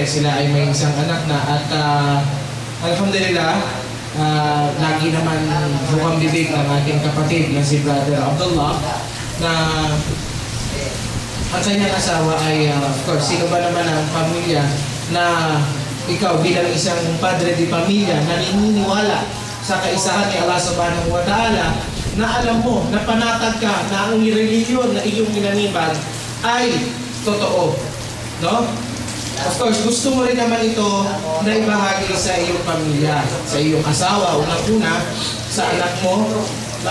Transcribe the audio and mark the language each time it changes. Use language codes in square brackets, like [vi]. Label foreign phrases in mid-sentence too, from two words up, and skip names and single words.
[tl] Sila ay may isang anak na at alhamdulillah, lagi naman bukang bibig ng ating kapatid na si Brother Abdullah na ang kanyang asawa ay, [en] of course, [tl] sino ba naman ang pamilya na ikaw bilang isang padre di pamilya naniniwala sa kaisahan ni Allah [ar] سبحانه وتعالى, [tl] na alam mo, na panatag ka na ang relihiyon na iyong ginanibag ay totoo, no? [en] Of course, [tl] gusto mo rin naman ito na ibahagi sa iyong pamilya, sa iyong asawa, unang-una, sa anak mo, no?